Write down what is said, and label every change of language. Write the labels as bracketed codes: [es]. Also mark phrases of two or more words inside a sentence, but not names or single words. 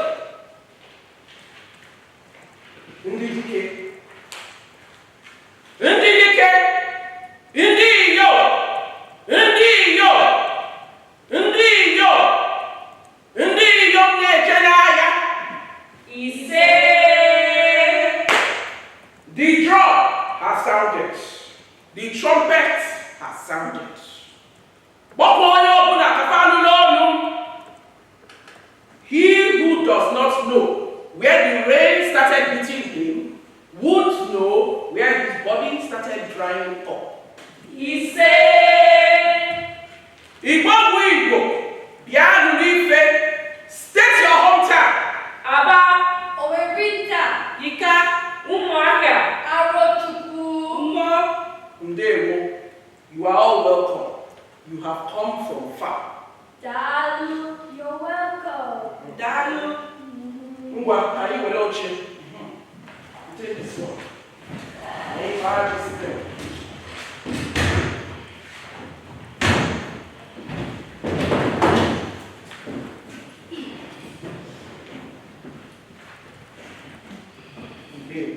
[ig] Ndị dike. Ndị dike. Ndị iyo. Ndị iyo. Ndị iyo. Ndị iyo na-eche n'ahịa. Ise. [en] The drum has sounded. The trumpet has sounded. [ig] Gbapụ onye ọbụla kafa anụ n'ọnụ. [en] He who does not know where the rain started beating him won't know where his body started drying up. [ig] Ise. Igbo bụ Igbo, bịa n'ụlọ ife. [en] State your hometown. Aba. Owerinta. Ika. Ụmụahịa. Arochukwu. Mmụọ. [ig] Ndewo, [en] you are all welcome. You have come from far. Dalu. You're welcome. [ig] Dalu. Ngwa, ka anyị were oche. [en] Take this one. [ig] Anyị fara [en] this thing. [ig] Ndewo.